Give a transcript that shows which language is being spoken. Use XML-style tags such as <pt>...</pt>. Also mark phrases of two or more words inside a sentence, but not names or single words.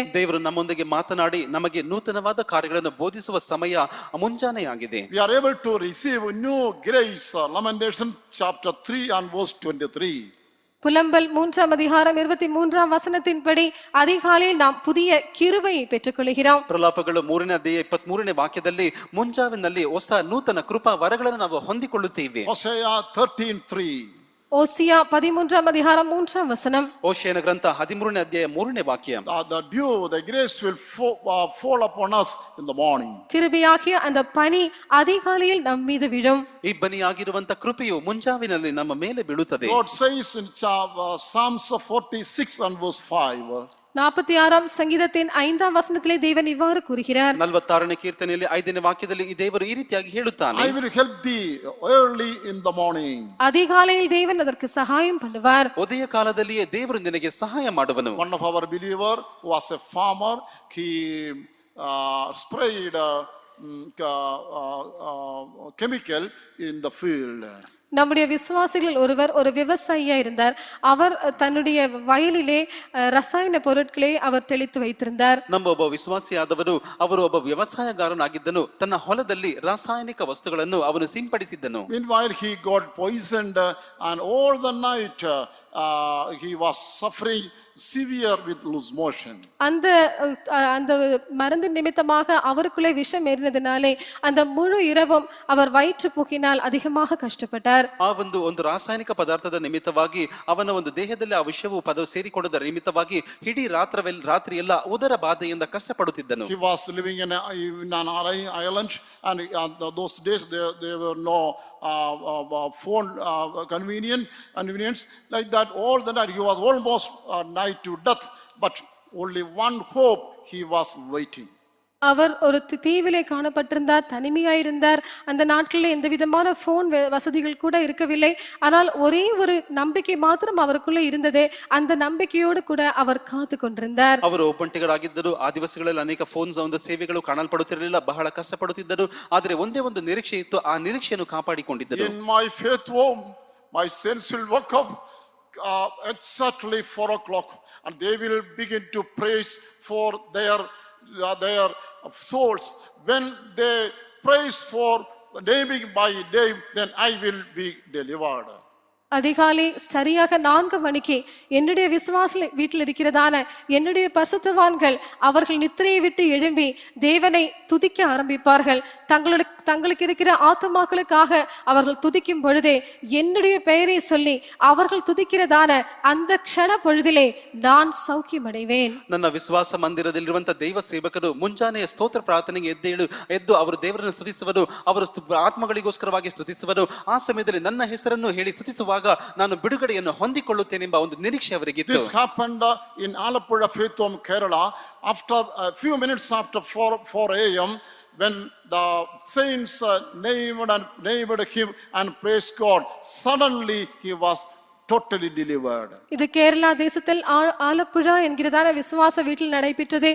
<kn>ದೇವರು ನಮ್ಮೊಂದಿಗೆ ಮಾತನಾಡಿ ನಮಗೆ ನೂತನವಾದ ಕಾರ್ಯಗಳನ್ನು ಬೋಧಿಸುವ ಸಮಯ ಮುಂಜಾನೆಯಾಗಿದೆ.</kn> <en>We are able to receive new grace. Lamentation chapter 3 and verse 23.</en> <ta>புலம்பல் 3ஆம் அதிகாரம் 23ஆம் வசனத்தின்படி அதிகாலையில் நாம் புதிய கிருபையை பெற்றுக்கொள்கிறோம்.</ta> <kn>ಪ್ರಲಾಪಗಳು 3ನೇ ಅಧ್ಯಾಯ 23ನೇ ವಾಕ್ಯದಲ್ಲಿ ಮುಂಜಾವಿನಲ್ಲಿ ಹೊಸ ನೂತನ ಕೃಪಾ ವರಗಳನ್ನು ನಾವು ಹೊಂದಿಕೊಳ್ಳುತ್ತೇವೆ.</kn> <en>Hosea 13:3.</en> <ta>ஓசியா 13ஆம் அதிகாரம் 3ஆம் வசனம்.</ta> <kn>ಓಶಿಯನ ಗ್ರಂಥ 13ನೇ ಅಧ್ಯಾಯ 3ನೇ ವಾಕ್ಯ.</kn> <en>The dew, the grace will fall upon us in the morning.</en> <ta>கிருபையாகிய அந்த பனி அதிகாலையில் நம் மீது விழும்.</ta> <kn>ಇಬ್ಬನಿಯಾಗಿರುವಂತ ಕೃಪೆಯು ಮುಂಜಾವಿನಲ್ಲಿ ನಮ್ಮ ಮೇಲೆ ಬೀಳುತ್ತದೆ.</kn> <en>God says in Psalms 46 and verse 5.</en> <ta>46ஆம் சங்கீதத்தின் 5ஆம் வசனத்திலே தேவன் இவ்வாறு கூறுகிறார்.</ta> <kn>46ನೇ ಕೀರ್ತನೆಯಲ್ಲಿ 5ನೇ ವಾಕ್ಯದಲ್ಲಿ ಈ ದೇವರು ಈ ರೀತಿಯಾಗಿ ಹೇಳುತ್ತಾನೆ.</kn> <en>I will help thee early in the morning.</en> <ta>அதிகாலையில் தேவன் அதற்கு சகாயம் பண்ணுவார்.</ta> <kn>ಉದಯ ಕಾಲದಲ್ಲಿಯೇ ದೇವರು ನಿನಗೆ ಸಹಾಯ ಮಾಡುವನು.</kn> <en>One of our believer who was a farmer, he sprayed chemical in the field.</en> <ta>நம்முடைய விசுவாசிகள் ஒருவர் ஒரு விவசாயியா இருந்தார். அவர் தன்னுடைய வயலிலே ரசாயன பொருட்களை அவர் தெளித்து வைத்திருந்தார்.</ta> <kn>ನಮ್ಮ ಒಬ್ಬ ವಿಶ್ವಾಸಿಯಾದವರು ಅವರು ಒಬ್ಬ ವ್ಯವಸಾಯಗಾರನಾಗಿದ್ದನು. ತನ್ನ ಹೊಲದಲ್ಲಿ ರಾಸಾಯನಿಕ ವಸ್ತುಗಳನ್ನು ಅವನು ಸಿಂಪಡಿಸಿದ್ದನು.</kn> <en>Meanwhile he got poisoned and all the night he was suffering severe with loose motion.</en> <ta>அந்த மருந்து நிமித்தமாக அவருக்குள்ளே விஷம் ஏறினதினாலே அந்த முழு இரவும் அவர் வயிற்றுப்போக்கினால் அதிகமாக கஷ்டப்பட்டார்.</ta> <kn>ಆ ಒಂದು ರಾಸಾಯನಿಕ ಪದಾರ್ಥದ ನಿಮಿತ್ತವಾಗಿ ಅವನ ಒಂದು ದೇಹದಲ್ಲಿ ಆ ವಿಷವು ಸೇರಿಕೊಂಡದ ನಿಮಿತ್ತವಾಗಿ ಇಡೀ ರಾತ್ರಿ ಎಲ್ಲ ಉದರ ಬಾಧೆಯಿಂದ ಕಷ್ಟಪಡುತ್ತಿದ್ದನು.</kn> <en>He was living in an island and those days there were no phone convenience like that. All the night he was almost nigh to death, but only one hope he was waiting.</en> <ta>அவர் ஒரு தீவிலே காணப்பட்டிருந்தார், தனிமையாயிருந்தார். அந்த நாட்களில் எந்த விதமான போன் வசதிகள் கூட இருக்கவில்லை. ஆனால் ஒரே ஒரு நம்பிக்கை மாத்திரம் அவருக்குள்ளே இருந்தது. அந்த நம்பிக்கையோடு கூட அவர் காத்து கொண்டிருந்தார்.</ta> <kn>ಅವರು ಒಬ್ಬಂಟಿಗರಾಗಿದ್ದರು. ಆ ದಿವಸಗಳಲ್ಲಿ ಅನೇಕ ಫೋನ್ಸ್ ಒಂದು ಸೇವೆಗಳು ಕಾಣಲ್ಪಡುತ್ತಿರಲಿಲ್ಲ, ಬಹಳ ಕಷ್ಟಪಡುತ್ತಿದ್ದರು. ಆದರೆ ಒಂದೇ ಒಂದು ನಿರೀಕ್ಷೆ ಇತ್ತು, ಆ ನಿರೀಕ್ಷೆಯನ್ನು ಕಾಪಾಡಿಕೊಂಡಿದ್ದರು.</kn> <en>In my faith home my saints will wake up exactly 4 o'clock and they will begin to praise for their souls. When they praise for naming by name, then I will be delivered.</en> <ta>அதிகாலை சரியாக 4 மணிக்கு என்னுடைய விசுவாச வீட்டில் இருக்கிறதான என்னுடைய பரிசுத்தவான்கள் அவர்கள் நித்திரையை விட்டு எழும்பி தேவனை துதிக்க ஆரம்பிப்பார்கள். தங்களுக்கு இருக்கிற ஆத்துமாக்களுக்காக அவர்கள் துதிக்கும் பொழுதே என்னுடைய பெயரை சொல்லி அவர்கள் துதிக்கிறதான அந்த க்ஷಣ பொழுதிலே நான் ಸೌಖ್ಯಮடைவேன்.</ta> <kn>ನನ್ನ ವಿಶ್ವಾಸ ಮಂದಿರದಲ್ಲಿರುವಂತ ದೈವ ಸೇವಕರು ಮುಂಜಾನೆಯ ಸ್ತೋತ್ರ ಪ್ರಾರ್ಥನೆಗೆ ಎದ್ದು ಅವರು ದೇವರನ್ನು ಸ್ತುತಿಸುವರು, ಅವರು ಆತ್ಮಗಳಿಗೋಸ್ಕರವಾಗಿ ಸ್ತುತಿಸುವರು. ಆ ಸಮಯದಲ್ಲಿ ನನ್ನ ಹೆಸರನ್ನು ಹೇಳಿ ಸ್ತುತಿಸುವಾಗ ನಾನು ಬಿಡುಗಡೆಯನ್ನು ಹೊಂದಿಕೊಳ್ಳುತ್ತೇನೆಂಬ ಒಂದು ನಿರೀಕ್ಷೆ ಅವರಿಗಿತ್ತು.</kn> <en>This happened in Alappuzha Faith Home, Kerala. After a few minutes after 4 a.m., when the saints named him and praised God, suddenly he was totally delivered.</en> <ta>இது கேரளா தேசத்தில் ஆலப்புழா என்கிறதான விசுவாச வீட்டில் நடைபெற்றது.</ta>